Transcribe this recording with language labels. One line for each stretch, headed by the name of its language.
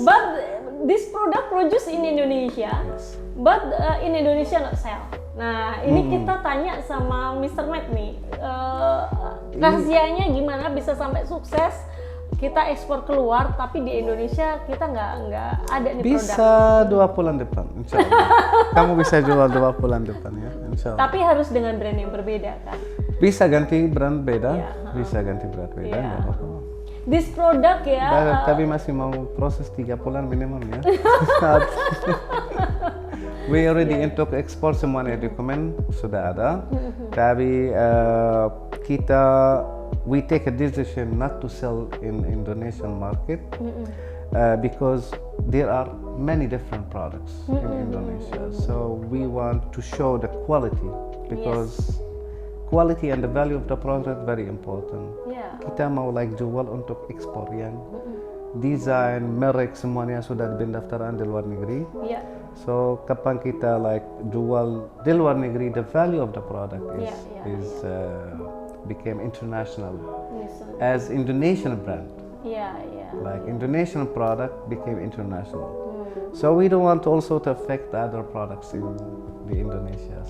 English: But this product produced in Indonesia, Yes. but in Indonesia not sell.
Indonesian: Nah, ini kita tanya sama Mr. Matt nih, rahasianya gimana bisa sampai sukses? Kita ekspor keluar, tapi di Indonesia kita nggak ada nih produk. Bisa 2 bulan depan, insya Allah. Kamu bisa jual 2 bulan depan ya, insya Allah. Tapi harus dengan brand yang berbeda kan? Bisa ganti brand beda, Iya, bisa ganti brand beda. Iya. nggak apa-apa.
English: This product ya.
Indonesian: Tapi masih mau proses 3 bulan minimum ya.
English: We already
Indonesian: untuk ekspor semuanya dokumen sudah ada. Tapi kita
English: we take a decision not to sell in Indonesian market because there are many different products in Indonesia. So we want to show the quality because quality and the value of the product very important.
Indonesian: Ya. Kita mau like jual untuk ekspor yang desain, merek semuanya sudah pendaftaran di luar negeri. Ya.
English: So
Indonesian: kapan kita like jual di luar negeri,
English: the value of the product is became international as Indonesian brand.
Indonesian: Ya.
English: Like Indonesian product became international. So we don't want also to affect the other products in the Indonesia.